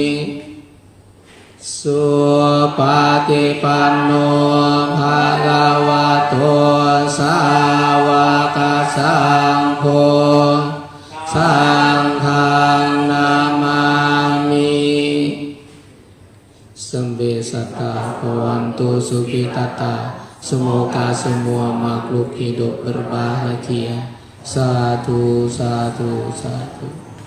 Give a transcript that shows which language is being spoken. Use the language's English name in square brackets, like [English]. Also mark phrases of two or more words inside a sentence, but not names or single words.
[Pali] สุปฏิปันโนภะคะวะโตสาวกสังโฆสังฆังนามามิสัมเบสัตตาภวันตุสุขิตตา [Indonesian] semoga semua makhluk hidup berbahagia satu satu satu